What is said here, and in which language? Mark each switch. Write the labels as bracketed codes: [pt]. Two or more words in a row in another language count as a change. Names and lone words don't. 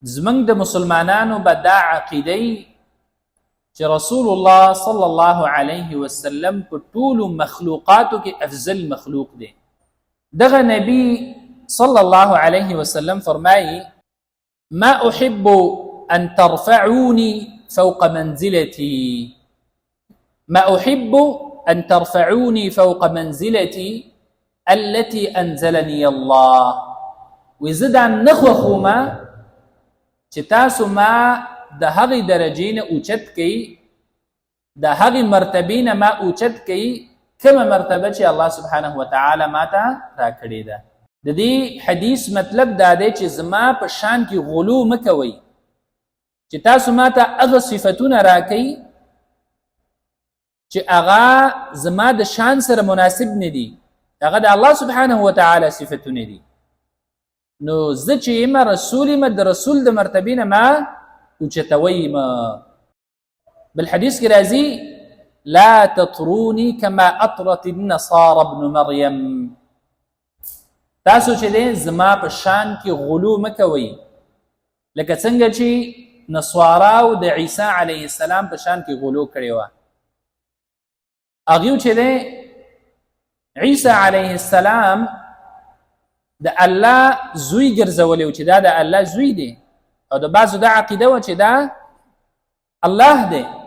[ps] زمنګ د مسلمانانو به دا عقیده چې رسول الله [ar] صلی الله علیه وسلم [ps] په ټولو مخلوقاتو کې افضل مخلوق دی. دغه نبی [ar] صلی الله علیه وسلم فرمایي ما احب ان ترفعوني فوق منزلتي ما احب ان ترفعوني فوق منزلتي التي انزلني الله. وزد عن نخوخوما [ps] چې تاسو ما د هغې درجې نه اوچت کړئ، د هغې مرتبې نه ما اوچت کړئ کومه مرتبه چې الله [ar] سبحانه وتعالی [ps] ما ته راکړې ده. د دې حدیث مطلب دا دی چې زما په شان کې غلو مه کوئ، چې تاسو ما ته هغه صفتونه راکئ چې هغه زما د شان سره مناسب نه دي، هغه د الله [ar] سبحانه وتعالی [ps] صفتونه دي. نو زه چې یم رسول یم، د رسول د مرتبې نه ما اوچتوئ م. بل حدیث کې راځي [ar] لا تطروني كما اطرت النصارى ابن مريم. [ps] تاسو چې دی زما په شان کې غلو مه کوئ لکه څنګه چې نصاراو د عیسی [ar] علیه السلام [ps] په شان کې غلو کړې وه. هغوی چې دی عیسی [ar] علیه السلام [ps] د الله زوی ګرځولی و چې دا د الله زوی دی، او د بعضو دا عقیده وه چې دا الله دی.